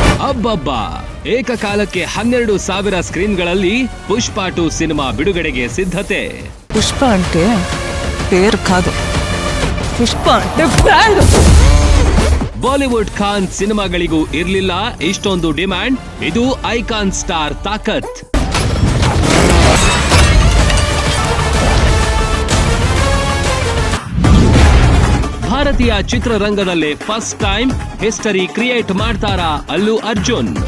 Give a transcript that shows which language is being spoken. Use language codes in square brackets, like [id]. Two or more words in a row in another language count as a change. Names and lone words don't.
[kn] ಅಬ್ಬಬ್ಬಾ, ಏಕಕಾಲಕ್ಕೆ 12,000 ಸ್ಕ್ರೀನ್‌ಗಳಲ್ಲಿ ಪುಷ್ಪ 2 ಸಿನಿಮಾ ಬಿಡುಗಡೆಗೆ ಸಿದ್ಧತೆ. [te] పుష్ప అంటే పేరు కాదు, పుష్ప అంటే బ్రాండ్. [kn] ಬಾಲಿವುಡ್ ಖಾನ್ ಸಿನಿಮಾಗಳಿಗೂ ಇರ್ಲಿಲ್ಲ ಇಷ್ಟೊಂದು ಡಿಮ್ಯಾಂಡ್. ಇದು [en] icon star [kn] ತಾಕತ್. ಭಾರತೀಯ ಚಿತ್ರರಂಗದಲ್ಲೇ [en] first time history create [kn] ಮಾಡ್ತಾರಾ ಅಲ್ಲು ಅರ್ಜುನ್.